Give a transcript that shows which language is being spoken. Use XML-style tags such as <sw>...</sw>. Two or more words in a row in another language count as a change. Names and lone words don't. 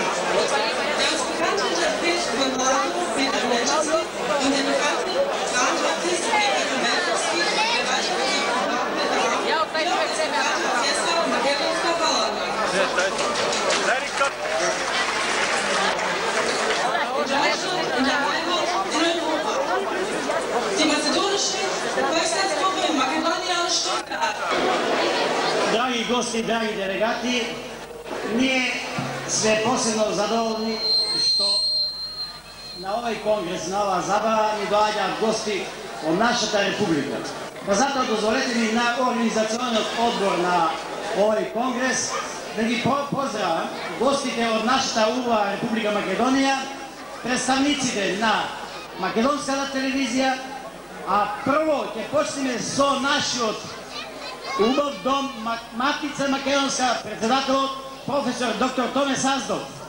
<de>Der uns bekannte Interpret von Bravo, Peter Neczewski und der bekannte Dramaturgist Peter Melkowski erweitern unser Programm mit der in der Heimat in Europa. Die macedonische Volkstanzgruppe in Makedonija Stuttgart.</de> <mk>Драги гости, драги делегати, ние сме посебно задоволни што на овој конгрес, на оваа забава ни доаѓаат гости од нашата република. Па затоа дозволете ми на организациониот одбор на овој конгрес да ги поздравам гостите од нашата убава Република Македонија, представниците на македонската телевизија, а прво ќе почнеме со нашиот убав дом Матица Македонска, председателот професор доктор Томе Саздов.</mk>